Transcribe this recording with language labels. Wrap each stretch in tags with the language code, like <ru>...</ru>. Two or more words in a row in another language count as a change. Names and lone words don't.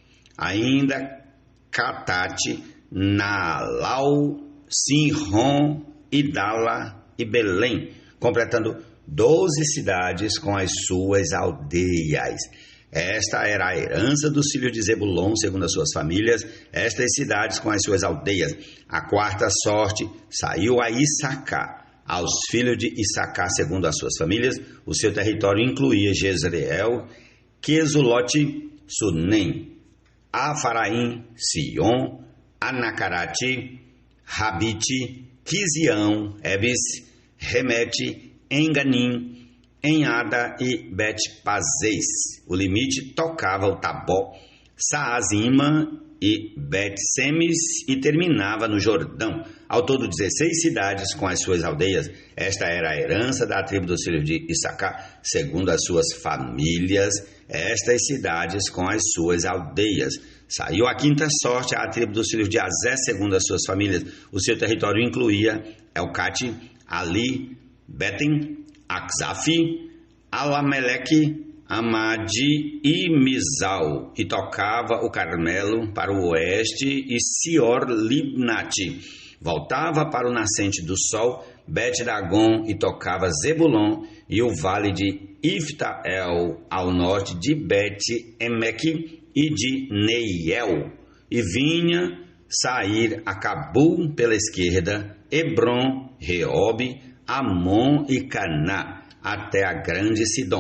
<pt>Ainda Catate, Naalau, Sinron, Idala e Belém, completando 12 cidades com as suas aldeias. Esta era a herança dos filhos de Zebulon, segundo as suas famílias, estas cidades com as suas aldeias. A quarta sorte saiu a Issacar. Aos filhos de Issacar, segundo as suas famílias, o seu território incluía Jezreel, Quesulote, Sunem, Afaraim, Sion, Anacarate, Rabite, Quisião, Ebes, Remete, Enganim, Enhada e Bet-Pazez. O limite tocava o Tabó, Saazima e Bet-Semes e terminava no Jordão. Ao todo 16 cidades com as suas aldeias. Esta era a herança da tribo dos filhos de Issacar, segundo as suas famílias, estas cidades com as suas aldeias. Saiu a quinta sorte à tribo dos filhos de Azé, segundo as suas famílias. O seu território incluía Elcate, Ali, Betem, Akzaf, Alameleque, Amadi e Mizal, e tocava o Carmelo para o oeste e Sior-Libnate. Voltava para o nascente do sol, Bet-Dagon, e tocava Zebulon e o vale de Ifta-El, ao norte de Bet-Emeque e de Neiel, e vinha sair a Cabul pela esquerda, Hebron, Reobe, Amon e Caná, até a grande Sidom.</pt>